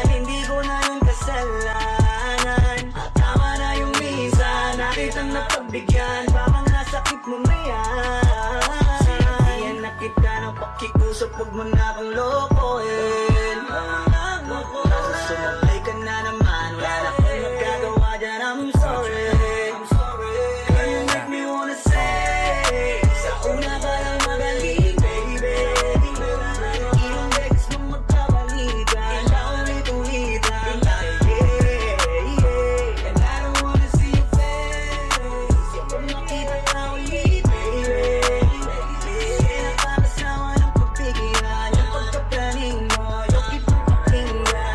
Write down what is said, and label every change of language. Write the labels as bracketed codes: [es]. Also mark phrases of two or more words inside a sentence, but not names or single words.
[tl] Hindi ko na yung kasalanan. At tama na yung minsan, nakitang napagbigyan. Baka nasakit mo na yan. Sinabihan na kita ng pakikusap, huwag mo na kang lokohin. Kaso sumalay ka na naman, wala na akong magagawa dyan. [en] I'm sorry. Girl, you make me wanna say, [tl] sa una ka lang magaling, baby. Ilang beses mong magkabalikan, paulit-ulitan tayo, yeah. [en] And I don't wanna see your face, [tl] ayoko makita ka ulit, baby. Kasi nakakasawa ng pagbigyan, yung pagkaplaning mo, yung ipagpapinggan.